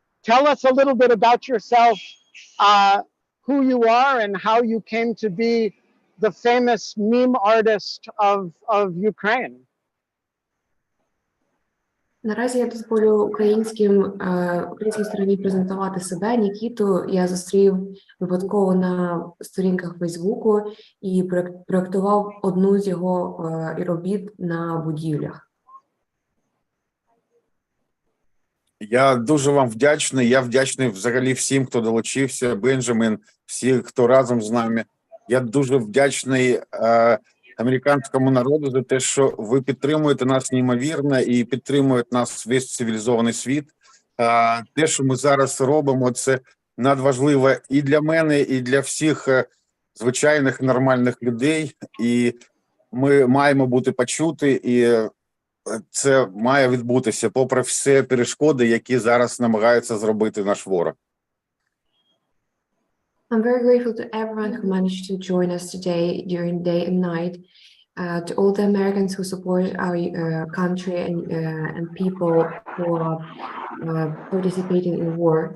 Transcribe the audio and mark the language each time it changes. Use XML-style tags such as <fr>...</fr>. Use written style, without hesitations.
<en>Tell us a little bit about yourself, who you are and how you came to be the famous meme artist of Ukraine.</en> <uk>Наразі я дозволю українській стороні презентувати себе, Нікіту. Я зустрів випадково на сторінках Фейсбуку і проєктував одну з його робіт на будівлях. Я дуже вам вдячний. Я вдячний взагалі всім, хто долучився, Бенджамін, всі, хто разом з нами. Я дуже вдячний американському народу за те, що ви підтримуєте нас неймовірно і підтримує нас весь цивілізований світ. Те, що ми зараз робимо, це надважливо і для мене, і для всіх звичайних нормальних людей. І ми маємо бути почуті, і це має відбутися, попри всі перешкоди, які зараз намагаються зробити наш ворог.</uk> <en>I'm very grateful to everyone who managed to join us today during day and night, to all the Americans who support our country and people who are participating in war.</en>